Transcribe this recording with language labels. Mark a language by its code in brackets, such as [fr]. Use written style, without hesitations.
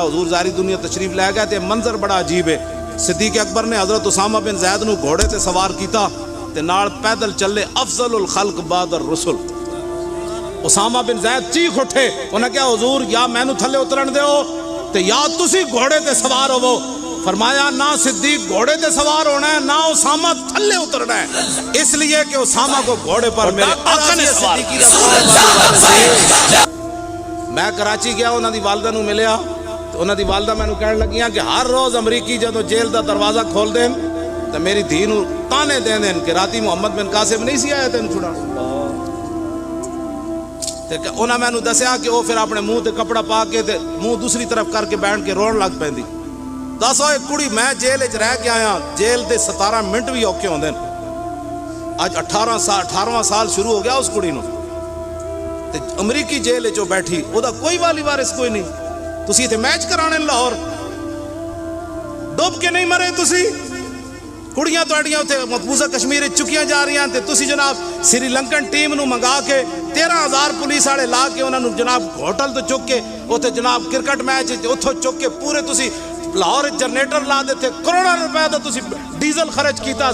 [pa] حضور ظاہری دنیا تشریف لے گئے تے منظر بڑا عجیب ہے. صدیق اکبر نے حضرت اسامہ بن زید نو گھوڑے تے سوار کیتا تے نال پیدل چلے [ar] افضل الخلق بعد الرسل. [pa] اسامہ بن زید چیخ اٹھے، انہاں کہا حضور یا میں نو تھلے اترن دیو تے یا تسی گھوڑے تے سوار ہوو. فرمایا نہ صدیق گھوڑے تے سوار ہونا ہے نہ اسامہ تھلے اترنا ہے، [ur] اس لیے کہ اسامہ کو گھوڑے پر میرے آقا نے سوار کیا. [pa] میں کراچی گیا، انہاں دی والدہ نو ملیا تو انہاں دی والدہ میں نو کہنے لگیاں کہ ہر روز امریکی جدو جیل دا دروازہ کھول دیں تو میری دھی نو تانے دیں دیں کہ راتی محمد بن قاسم نہیں سی آیا تین چھڑا. انہاں میں نو دسیا کہ وہ پھر اپنے منہ تے کپڑا پا کے تے منہ دوسری طرف کر کے بیٹھ کے رون لگ پیندی. دسو ایک کڑی میں جیل وچ رہ کے آیا، جیل دے 17 منٹ بھی اوکھے ہوندے. اج 18واں سال شروع ہو گیا اس کڑی نو تے امریکی جیل وچ بیٹھی، او دا کوئی والی وارث کوئی نہیں. تسی تے میچ کرانے لاہور ڈوب کے نہیں مرے. تسی کڑیاں تواڈیاں اوتھے مقبوضہ کشمیر وچ چکیاں جا رہی ہیں تے تسی جناب سری لنکن ٹیم نو منگا کے 13,000 پولیس والے لا کے انہاں نو جناب ہوٹل تو چک کے اوتھے جناب کرکٹ میچ اوتھوں چک کے پورے تسی لاہور جنریٹر لا دیتے، کروڑاں روپے دا تسی ڈیزل خرچ کیتا.